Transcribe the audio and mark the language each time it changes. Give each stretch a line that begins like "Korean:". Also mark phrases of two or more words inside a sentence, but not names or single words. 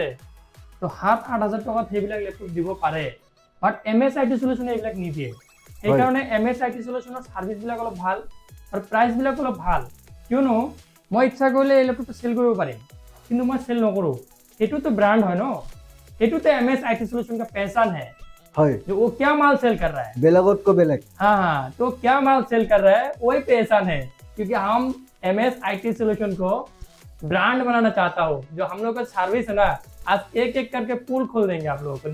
Assamese: তো 7,000-8,000 টকাত সেইবিলাক লেপটপ দিব পাৰে, বাট MSIT সলিউশনে এইবিলাক নিদিয়ে। সেইকাৰণে MSIT সলিউশনৰ ছাৰ্ভিচবিলাক অলপ ভাল আৰু প্ৰাইচবিলাক অলপ ভাল। কিয়নো মই ইচ্ছা কৰিলে এই লেপটপটো চেল কৰিব পাৰিম, কিন্তু মই চেল নকৰোঁ। এইটোতো ব্ৰাণ্ড হয় ন, এইটোতো
Hindi: MSIT सॉल्यूशन का पहचान है जो वो क्या माल सेल कर रहा है, बेलगोट को बेलग। हाँ, तो क्या माल सेल कर रहा है वही पहचान है। क्योंकि हम MSIT सॉल्यूशन को ब्रांड बनाना चाहता हूँ। जो हम लोग का सर्विस है ना, आज एक एक करके पूल खोल देंगे आप लोगों को।